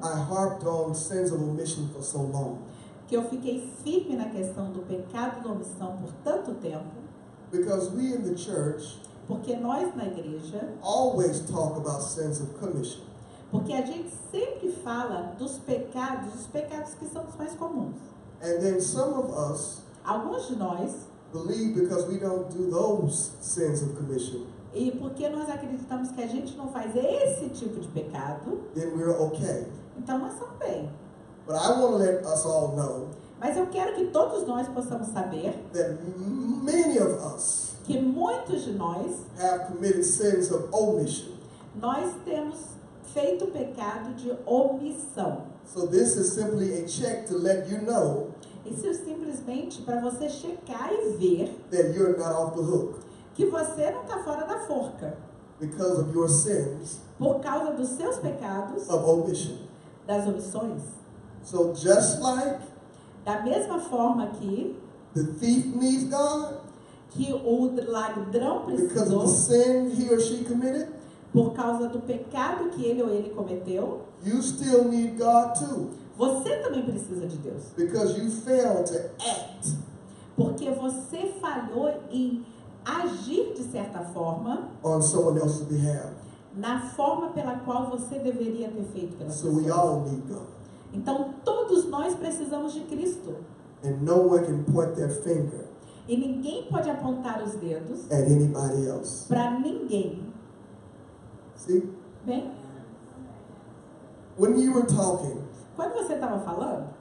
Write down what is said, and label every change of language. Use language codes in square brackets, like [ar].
[en] I harped on sins of omission for so long, [pt] que eu fiquei firme na questão do pecado da omissão por tanto tempo, [en] because we in the church [pt] porque nós na igreja, [en] always talk about sins of commission. [pt] porque a gente sempre fala dos pecados que são os mais comuns. [en] And then some of us [pt] Alguns de nós, [en] believe because we don't do those sins of commission, [pt] e porque nós acreditamos que a gente não faz esse tipo de pecado, [en] then we're okay. [pt] então nós estamos bem. [en] But I want to let us all know [pt] Mas eu quero que todos nós possamos saber [en] that many of us [pt] que muitos de nós, [en] have committed sins of omission. [pt] nós temos feito pecado de omissão. [en] So this is simply a check to let you know [pt] Isso é simplesmente para você checar e ver [en] that you're not off the hook [pt] que você não está fora da forca [en] because of your sins [pt] por causa dos seus pecados, [en] of omission. [pt] das omissões. [en] So just like [pt] Da mesma forma que [en] the thief needs God [pt] o ladrão [en] because of the sin he or she committed, [pt] por causa do pecado que ele ou ele cometeu, [en] you still need God too [pt] você também precisa de Deus. [en] because you failed to act [pt] Porque você falhou em agir de certa forma [en] on someone else's behalf. [pt] na forma pela qual você deveria ter feito pelas [en] So we [pt] pessoas. [en] all need God. [pt] Então todos nós precisamos de Cristo. [en] And no one can point their finger [pt] E ninguém pode apontar os dedos [en] at anybody else. [pt] para ninguém. [en] See? [pt] Bem, [en] When you were talking, [pt] quando você estava falando,